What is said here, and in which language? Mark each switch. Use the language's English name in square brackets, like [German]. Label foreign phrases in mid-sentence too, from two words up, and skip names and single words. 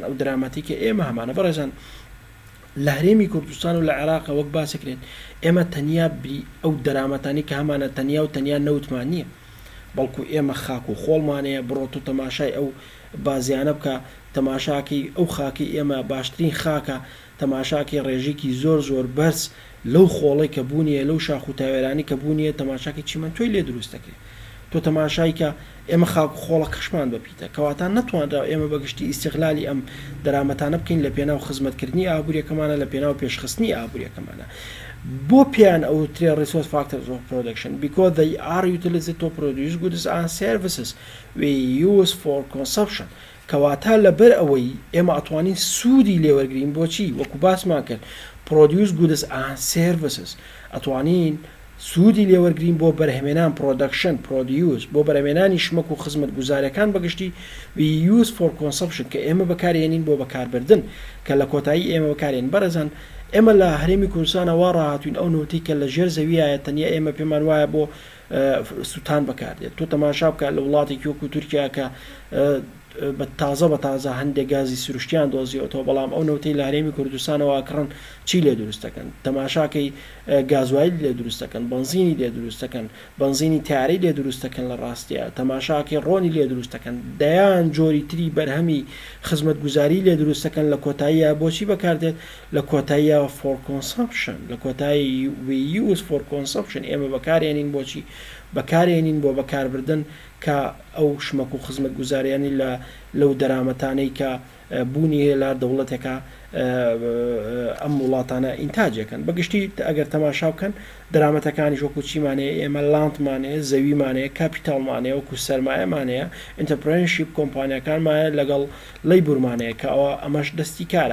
[Central Kurdish] ئەو دراماتیکە ئێمە هەمانە بەڕێزان لە هەرێمی کوردستان و لە عێراقە وەک باسەکرێت، ئێمە تەنیا ئەو دەرامەتانی کە هەمانە تەنیا و تەنیا نەوتمان نییە، بەڵکو ئێمە خاک و خۆڵمانەیە، بڕۆت و تەماشای ئەو بازیانە بکە، تەماشاکی ئەو خاکی ئێمە باشترین خاکە، تەماشاکی ڕێژێکی زۆر زۆر بەرز لەو خۆڵی کە بوونیە، لەو شاخ و تاوێرانی کە بوونیە، تەماشاکی چیمەنتۆی لێ دروست دەکرێت. تۆ تەماشای کە ئێمە خاک و خۆڵە کەشمان بپیتە، کەواتان نەتوانرا ئێمە بەگشتی ئیستیغلالی ئەم دەرامەتانە بکەین لە پێناو خزمەتکردنی ئابوووریەکەمانە، لە پێناو پێشخستنی ئابوووریەکەمانە. بۆ پیان ئەوترێ [English] resource factors of production because they are utilized to produce goods and services we use for consumption. [Central Kurdish] کەواتە لەبەر ئەوەی ئێمە ئەتوانین سوودی لێوەرگرین. بۆچی؟ وەکو باسمان کرد [English] produce goods and services، [Central Kurdish] ئەتوانین سوودی لێوەرگرین بۆ بەرهەمێنان [English] production produce، [Central Kurdish] بۆ بەرهەمێنانی شمەک و خزمەت گوزاریەکان بەگشتی [English] we use for consumption [Central Kurdish] کە ئێمە بەکارێنین بۆ بەکاربردن، کە لە کۆتایی ئێمە بەکارێن. بەڕێزان ئێمە لە هەرێمی کوردستانەوە ڕاهاتوین ئەو نوتی کە لە ژێر زەویایە تەنیا ئێمە پێمان وایە بۆ سووتان بەکاردێت. تۆ تەماشا بکە لە وڵاتێکی وەکو تورکیا کە بە تازە هەندێک گازی سروشتیان دۆزیەوەەوە، بەڵام ئەو نەوتەی لە هەرێمی کوردستانەوە کڕن چی لێ دروستەکەن؟ تەماشاکەی گازوایل لێ دروستەکەن، بنزینی لێ دروستەکەن، بنزینی تیاری لێ دروستەکەن، لە ڕاستیە تەماشاکی ڕۆنی لێ دروستەکەن، دەیان جۆری تری بەرهەمی خزمەت گوزاری لێ دروستەکەن. لە کۆتاییە بۆچی بەکاردێت؟ لە کۆتاییە [English] for consumption، [Central Kurdish] لە کۆتایی [English] we use for consumption [Central Kurdish] ئێمە بەکارێنین. بۆچی بەکارێنین؟ بۆ بەکاربردن کە ئەو شمەک و خزمەت گوزاریانی لەو دەرامەتانەی کە بوونی هەیە لە دەوڵەتێکە ئەم وڵاتانە ئینتاجەکەن. بەگشتی ئەگەر تەماشا بکەن دەرامەتەکانی وەکو چیمانەیە، ئێمە لاندمانەیە، زەویمانەیە، کاپیتاڵمانەیە، وەکو سەرمایەمانەیە، ئینتەرپرێنشیپ کۆمپانیەکانمانە، لەگەڵ لەیبورمانەیە کە ئەمەش دەستی کارە.